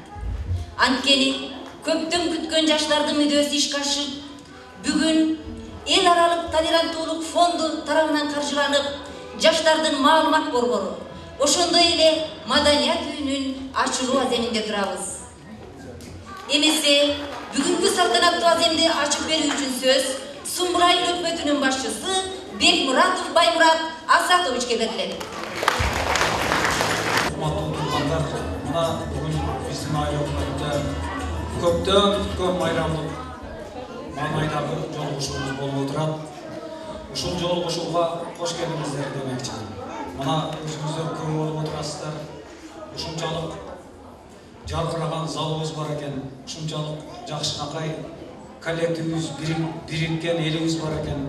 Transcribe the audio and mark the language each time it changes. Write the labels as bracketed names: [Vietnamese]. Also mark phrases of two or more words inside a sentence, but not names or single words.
[Kyrgyz] Анткени көптөн күткөн жаштардын мүдөөсү ишке ашып, бүгүн эл аралык толеранттуулук фонду тарабынан каржыланып, жаштардын маалымат борбору, ошондой эле маданият үйүнүн ачылуу аземинде турабыз. Эмесе бүгүнкү салтанаттуу аземди ачып берүү үчүн сөз Сумбурайыл өкмөтүнүн башчысы Бекмуратов Баймурат Асатовичке берилет. Мына бүгін біздің айыл өкмөтүндө көптөн күткөн майрамдык маңайдагы жолугушуубуз болуп отурат. Ушул жолугушууга кош келиңиздер демекчимин. Мына өзүңүздөр көп болуп отурасыздар. Ушунчалык жаркыраган залыбыз бар экен, ушунчалык жакшынакай коллективибиз бириккен элибиз бар экен.